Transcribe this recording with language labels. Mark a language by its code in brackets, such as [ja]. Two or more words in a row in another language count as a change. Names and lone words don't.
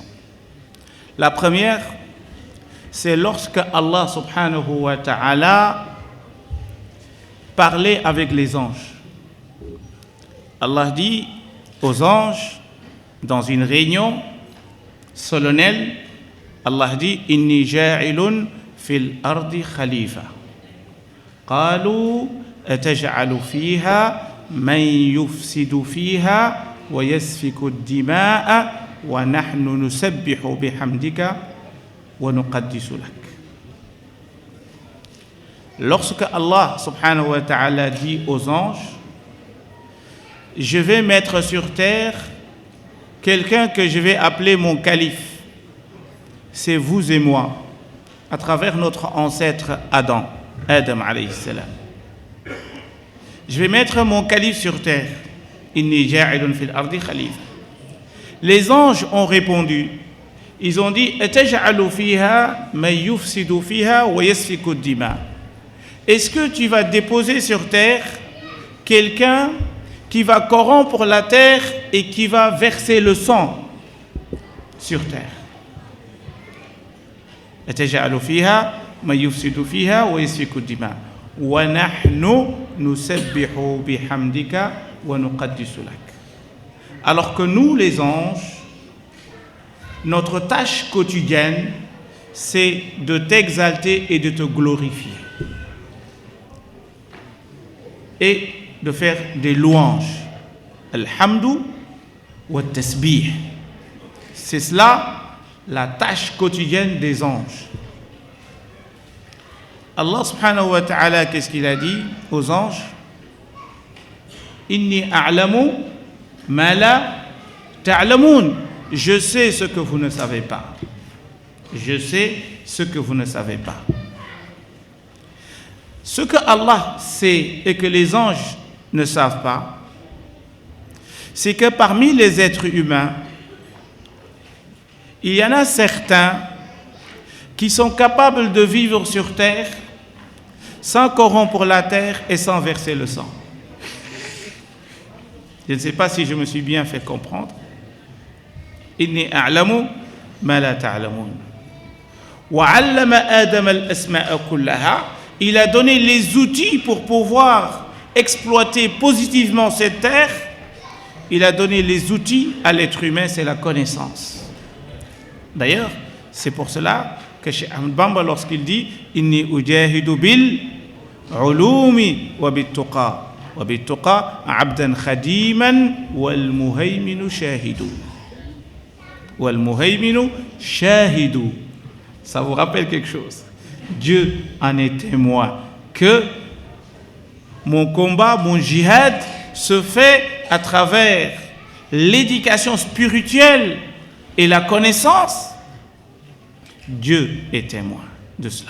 [fr] La première, c'est lorsque Allah [ar] سبحانه وتعالى [fr] parlait avec les anges. Allah dit aux anges, dans une réunion solennelle, Allah dit « [ar] إني جاعل في الأرض خليفة » قالوا أتجعل فيها من يفسد فيها ويسفك الدماء ونحن نسبح بحمدك ونقدس لك. [fr] Lorsque Allah [ar] سبحانه وتعالى [fr] dit aux anges, je vais mettre sur terre quelqu'un que je vais appeler mon calife, c'est vous et moi, à travers notre ancêtre Adam [ar] عليه السلام. [fr] Je vais mettre mon calife sur terre. [ar] إني جاعل في الأرض خليفة. [fr] Les anges ont répondu. Ils ont dit [ar] أتجعل فيها من يفسد فيها ويسفك الدماء. [fr] Est-ce que tu vas déposer sur terre quelqu'un qui va corrompre la terre et qui va verser le sang sur terre? [ar] أتجعل فيها من يفسد فيها ويسفك الدماء ونحن نسبح بحمدك ونقدس لك. [fr] Alors que nous, les anges, notre tâche quotidienne, c'est de t'exalter et de te glorifier et de faire des louanges. [ar] الحمد والتسبيح. [fr] C'est cela la tâche quotidienne des anges. Allah [ar] سبحانه وتعالى, [fr] qu'est-ce qu'il a dit aux anges? [ar] إني أعلم ما لا تعلمون. [fr] Je sais ce que vous ne savez pas. Je sais ce que vous ne savez pas. Ce que Allah sait et que les anges ne savent pas, c'est que parmi les êtres humains, il y en a certains qui sont capables de vivre sur terre sans corrompre la terre et sans verser le sang. Je ne sais pas si je me suis bien fait comprendre. [ar] إني أعلم ما لا تعلمون. وعلم آدم الأسماء كلها. [fr] Il a donné les outils pour pouvoir exploiter positivement cette terre. Il a donné les outils à l'être humain, c'est la connaissance. D'ailleurs, c'est pour cela que Cheikh Ahmed Bamba, lorsqu'il dit [ar] إني أجاهد بالعلوم وبالتقى وبالتقى عبدًا خادمًا والمهيمن شاهد. والمهيمن شاهد. [fr] Ça vous rappelle quelque chose? Dieu en est témoin que mon combat, mon jihad se fait à travers l'éducation spirituelle et la connaissance. Dieu est témoin de cela.